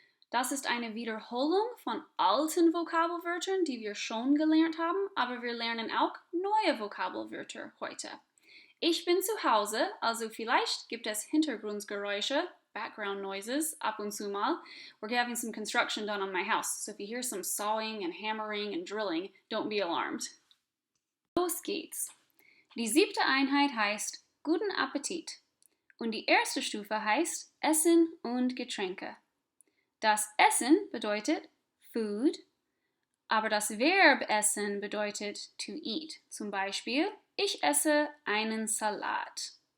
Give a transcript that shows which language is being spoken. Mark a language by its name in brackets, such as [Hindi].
[German] Das ist eine Wiederholung von alten Vokabelwörtern, die wir schon gelernt haben, aber wir lernen auch neue Vokabelwörter heute. Ich bin zu Hause, also vielleicht gibt es Hintergrundgeräusche, [English] background noises, [German] ab und zu mal. [English] We're having some construction done on my house, so if you hear some sawing and hammering and drilling, don't be alarmed. [German] Los geht's! Die 7. Einheit heißt Guten Appetit und die erste Stufe heißt Essen und Getränke. Das Essen bedeutet Food, aber das Verb essen bedeutet [English] to eat. [German] Zum Beispiel, ich esse einen Salat.